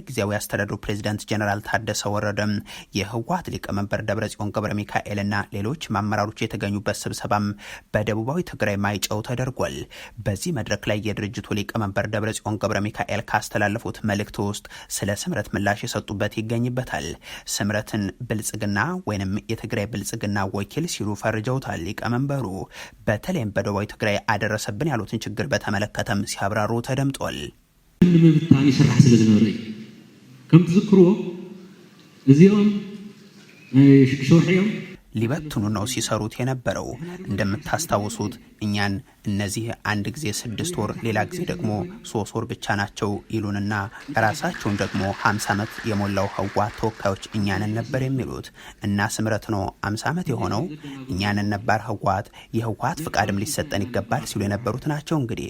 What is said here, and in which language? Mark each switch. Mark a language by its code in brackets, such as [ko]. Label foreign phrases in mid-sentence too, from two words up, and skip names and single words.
[am] ጊዜያዊ አስተዳደሩ ፕሬዝዳንት ጀነራል ታደሰ ወረደም የህወሓት ሊቀመንበር ደብረጽዮን ገብረ ሚካኤልና ሌሎች አመራሮች የተገኙበት ስብሰባም በደቡባዊ ትግራይ ማይጨው ተደርጓል። በዚህ መድረክ ላይ የድርጅቱ ሊቀመንበር ደብረጽዮን ገብረ ሚካኤል ካስተላለፉት መልእክት ውስጥ ስለ ስምረት ምላሽ የሰጡበት ይገኝበታል። ስምረትን ብልጽግና ወይንም የትግራይ ብልጽግና ወኪል ሲሉ ፈርጀውታል። ሊቀመንበሩ በተለይም በደቡባዊ ትግራይ አደረሰብን ያሉትን ችግር በተመለከተም ሲያብራሩ ተደምጧል። [ti] ምብታን ይስራሕ ስለ ዝነበረ ከም ትዝክርዎ እዚኦም ሸውሕዮም [am] ሊበትኑ ነው ሲሰሩት የነበረው። እንደምታስታውሱት እኛን እነዚህ አንድ ጊዜ 6 ወር ሌላ ጊዜ ደግሞ 3 ወር ብቻ ናቸው ይሉንና ራሳቸውን ደግሞ 50 ዓመት የሞላው ህወሓት ተወካዮች እኛንን ነበር የሚሉት እና ስምረት ነው 50 ዓመት የሆነው እኛንን ነበር ህወሓት የህወሓት ፍቃድም ሊሰጠን ይገባል ሲሉ የነበሩት ናቸው። እንግዲህ